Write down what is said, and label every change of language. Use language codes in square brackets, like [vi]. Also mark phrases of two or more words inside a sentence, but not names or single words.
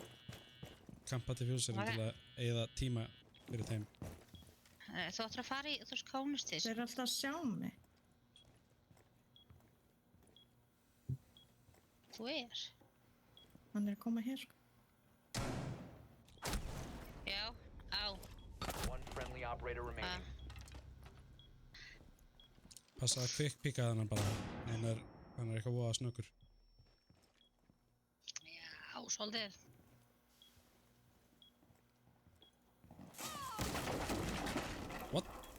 [is] Kampa diffuserinn til að eyða tíma fyrir þeim. Þú ættir að fara í, þú veist, Kona Station. Þeir eru alltaf að sjá mig. Þú er? Hann er að koma hér, sko. Já, á. [en] One friendly operator remaining. [is] Passa að quick-picka þannig bara. Hann er eitthvað voða snöggur. Já, svolítið. [en] What?